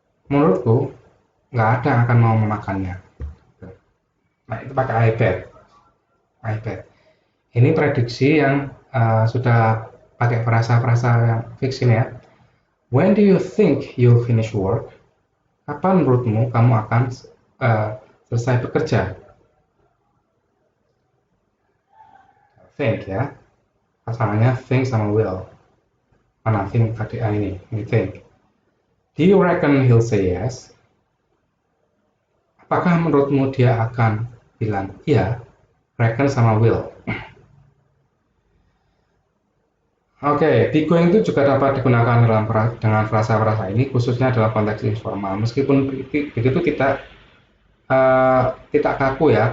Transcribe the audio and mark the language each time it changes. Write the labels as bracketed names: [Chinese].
[Indonesian] Menurutku nggak ada yang akan mau memakannya. Nah itu pakai [English] I bet. [Indonesian] Ini prediksi yang sudah pakai frasa-frasa yang fix ini ya. [English] When do you think you'll finish work? [Indonesian] Kapan menurutmu kamu akan selesai bekerja? Think ya. Pasangannya think sama will. Mana think tadi ini think. [English] Do you reckon he'll say yes? [Indonesian] Apakah menurutmu dia akan bilang iya? Reckon sama will. Oke, be going itu juga dapat digunakan dengan frasa-frasa ini, khususnya dalam konteks informal. Meskipun begitu tidak kaku ya.